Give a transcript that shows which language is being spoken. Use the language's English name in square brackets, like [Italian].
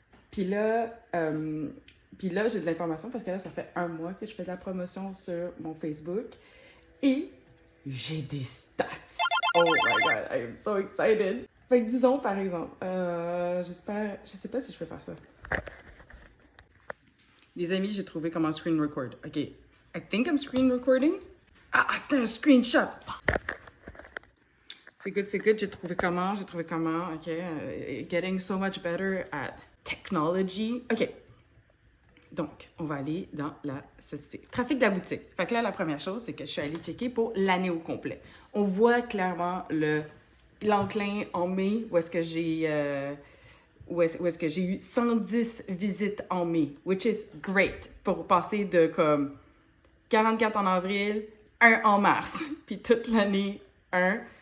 [French] Puis là, j'ai de l'information parce que là, ça fait un mois que je fais de la promotion sur mon Facebook. Et j'ai des stats. [English] Oh my god, I am so excited. [French] Fait que disons par exemple, je sais pas si je peux faire ça. Les amis, j'ai trouvé comment screen record. [English] Ok, I think I'm screen recording. [French] Ah, c'était un screenshot. C'est good, j'ai trouvé comment, ok. [English] Getting so much better at technology. [French] Ok, donc, on va aller dans la statistique. Trafic de la boutique. Fait que là, la première chose, c'est que je suis allée checker pour l'année au complet. On voit clairement l'enclin en mai, où est-ce que j'ai eu 110 visites en mai, [English] which is great, [French] pour passer de comme 44 en avril, 1 en mars, puis toute l'année, 1.